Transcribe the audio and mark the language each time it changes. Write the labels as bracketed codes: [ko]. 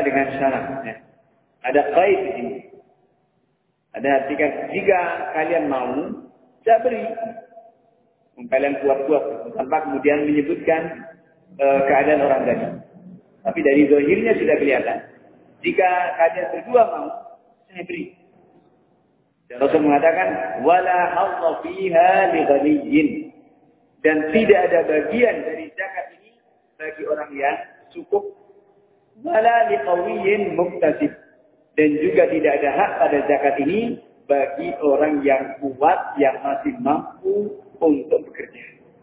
[id] Dengan syarat, ya. Ada qaid di sini. Ada jika kalian mau, saya beri. Kalian kuat-kuat tanpa kemudian menyebutkan keadaan orang tadi. Tapi dari zahirnya sudah kelihatan. Jika kalian berdua mau, saya beri. Dan Rasul mengatakan, [ar] وَلَا حَظَّ فِيهَا لِغَنِيِّنْ. [id] Dan tidak ada bagian dari zakat ini bagi orang yang cukup. [ar] وَلَا لِقَوِيِّنْ مُقْتَسِبْ. [id] Dan juga tidak ada hak pada zakat ini bagi orang yang kuat, yang masih mampu untuk bekerja.